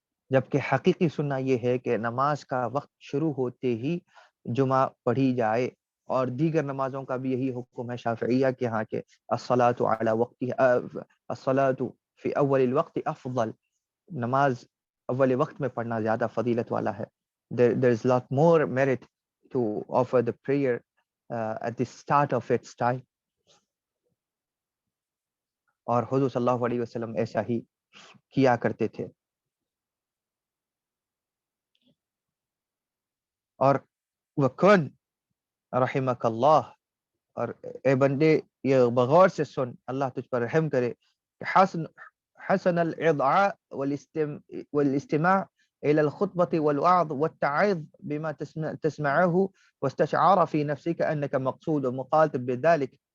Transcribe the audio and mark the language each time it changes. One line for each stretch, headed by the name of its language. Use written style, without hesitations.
Urdu: جبکہ حقیقی سننا یہ ہے کہ نماز کا وقت شروع ہوتے ہی جمعہ پڑھی جائے، اور دیگر نمازوں کا بھی یہی حکم ہے شافعیہ کے ہاں کہ
Arabic: الصلاۃ علی وقتها، الصلاۃ فی اول الوقت افضل،
Urdu: نماز اول وقت میں پڑھنا زیادہ فضیلت والا ہے.
English: There is lot more merit to offer the prayer at the start of its time.
Urdu: اور حضور صلی اللہ علیہ وسلم ایسا ہی کیا کرتے تھے.
Arabic: اور وَكُن رحمک اللہ،
Urdu: اور اے بندے یہ بغور سے سن، اللہ تجھ پر رحم کرے، کہ
Arabic: حسن الادعاء والاستماع الى الخطبة والوعظ والتعظ بما تسمعه واستشعار في نفسك انك مقصود ومخاطب بذلك،